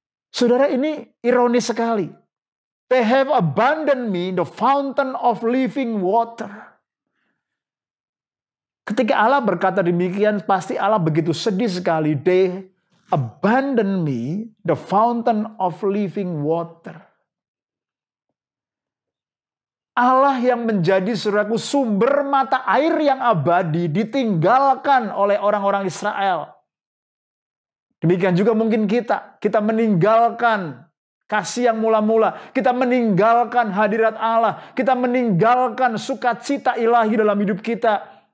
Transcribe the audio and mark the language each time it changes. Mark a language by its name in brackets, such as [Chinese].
[Indonesian] Saudara, ini ironis sekali. [English] They have abandoned me, the fountain of living water. [Indonesian] Ketika Allah berkata demikian, pasti Allah begitu sedih sekali. [English] They abandon me, the fountain of living water. [Indonesian] Allah yang menjadi saudaraku sumber mata air yang abadi ditinggalkan oleh orang-orang Israel. Demikian juga mungkin kita meninggalkan kasih yang mula-mula, kita meninggalkan hadirat Allah, kita meninggalkan sukacita ilahi dalam hidup kita.